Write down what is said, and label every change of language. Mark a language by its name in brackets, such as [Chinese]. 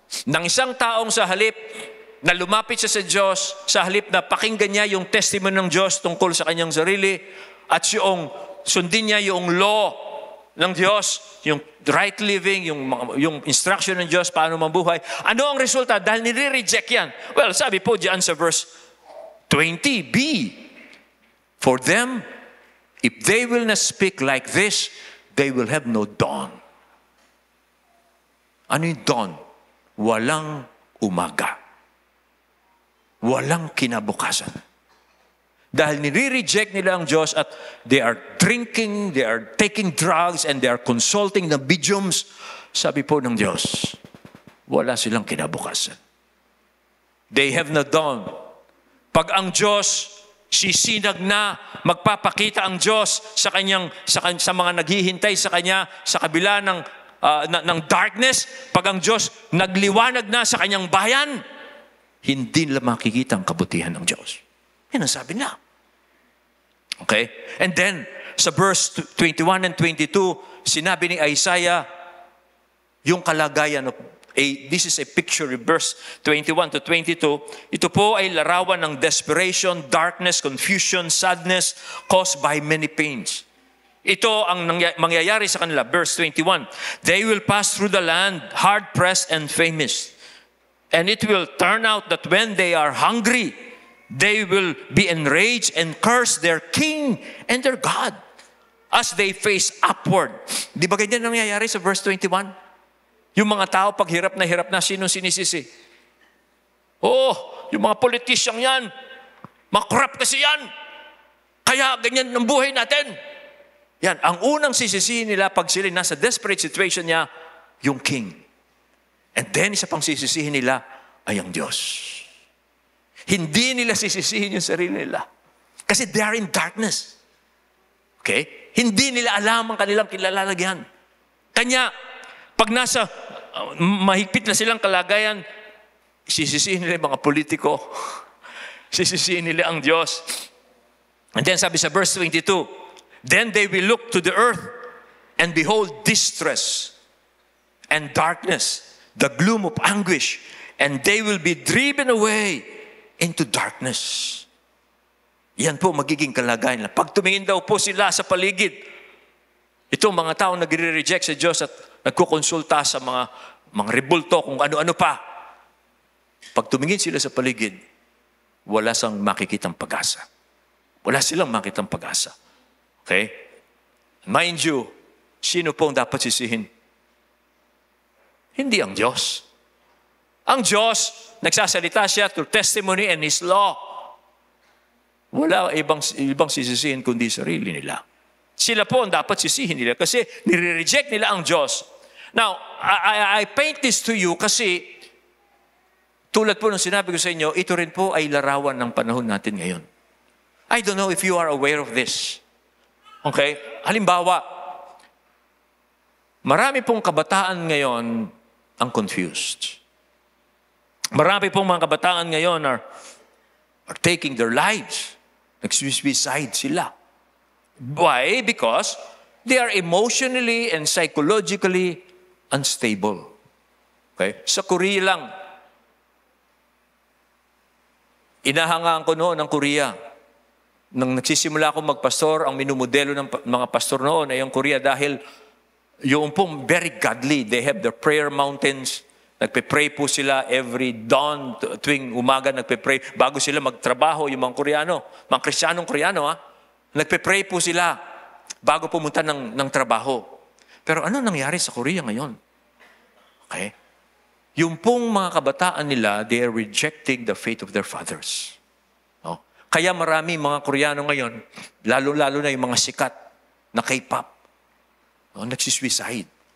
[Filipino] Ng isang taong sa halip na lumapit siya sa Diyos, sa halip na pakinggan niya yung testimony ng Diyos tungkol sa kanyang sarili, at sundin niya yung law ng Diyos, yung right living, yung instruction ng Diyos, paano mabuhay. Ano ang resulta? Dahil nire-reject yan. [English] Well, [Filipino] sabi po diyan sa [English] verse 20b, for them, if they will not speak like this, they will have no dawn. [Filipino] Ano yung dawn? Walang umaga. Walang kinabukasan. Dahil nire-reject nila ang Diyos at [English] they are drinking, they are taking drugs, and they are consulting the mediums. [Filipino] Sabi po ng Diyos, wala silang kinabukasan. [English] They have no dawn. [Filipino] Pag ang Diyos sisinag na, magpapakita ang Diyos sa mga naghihintay sa Kanya sa kabila ng darkness, pag ang Diyos nagliwanag na sa Kanyang bayan, hindi nila makikita ang kabutihan ng Diyos. Yan ang sabi niya. Okay? [English] And then, sa verse 21 and 22, [Filipino] sinabi ni Isaiah, yung kalagayan [English] of, this is a picture, verse 21 to 22, [Filipino] ito po ay larawan ng [English] desperation, darkness, confusion, sadness, caused by many pains. [Filipino] Ito ang mangyayari sa kanila. [English] Verse 21, they will pass through the land, hard-pressed and famous. And it will turn out that when they are hungry, they will be enraged and curse their king and their God as they face upward. [Filipino] Di ba ganyan nangyayari sa verse 21? Yung mga tao pag hirap na, sino sinisisi? Yung mga politisyang yan, makorap kasi yan. Kaya ganyan ang buhay natin. Yan, ang unang sisisihin nila pag sila nasa desperate situation niya, yung king. And then, isa pang sisisihin nila ay ang Diyos. Hindi nila sisisihin yung sarili nila. [English] Kasi they are in darkness. Okay? [Filipino] Hindi nila alam ang kanilang kilalagyan. Kanya, pag nasa mahigpit na silang kalagayan, sisisihin nila yung mga politiko. Sisisihin nila ang Diyos. [English] And then [Filipino] sabi sa [English] verse 22, then they will look to the earth and behold distress and darkness, the gloom of anguish, and they will be driven away into darkness. [Filipino] Yan po magiging kalagayan. Pag tumingin daw po sila sa paligid, itong mga taong nagre-reject sa Diyos at nagkukonsulta sa mga rebulto kung ano-ano pa. Pag tumingin sila sa paligid, wala silang makikitang pag-asa. Wala silang makitang pag-asa. Okay? Mind you, sino pong dapat sisihin? Hindi ang Diyos. Ang Diyos, nagsasalita siya [English] through testimony and His law. [Filipino] Wala ibang sisisihin kundi sarili nila. Sila po ang dapat sisihin nila kasi nire-reject nila ang Diyos. [English] Now, I paint this to you [Filipino] kasi tulad po ng sinabi ko sa inyo, ito rin po ay larawan ng panahon natin ngayon. [English] I don't know if you are aware of this. Okay? [Filipino] Halimbawa, marami pong kabataan ngayon ang confused. Marami pong mga kabataan ngayon [English] are taking their lives. [Filipino] Nag-suicide sila. Why? [English] Because they are emotionally and psychologically unstable. [Filipino] Okay? Sa Korea lang, inahangaan ko noon ng Korea. Nang nagsisimula akong magpastor, ang minumodelo ng mga pastor noon ay ang Korea dahil yung pong very godly. [English] They have their prayer mountains. [Filipino] Nagpe-pray po sila [English] every dawn, [Filipino] tuwing umaga nagpe-pray. Bago sila magtrabaho, yung mga Koreano, mga Kristiyanong Koreano, nagpe-pray po sila bago pumunta ng trabaho. Pero ano nangyari sa Korea ngayon? Okay? Yung pong mga kabataan nila, [English] they are rejecting the faith of their fathers. [Filipino] No? Kaya marami mga Koreano ngayon, lalo-lalo na yung mga sikat na K-pop, nagsisuicide.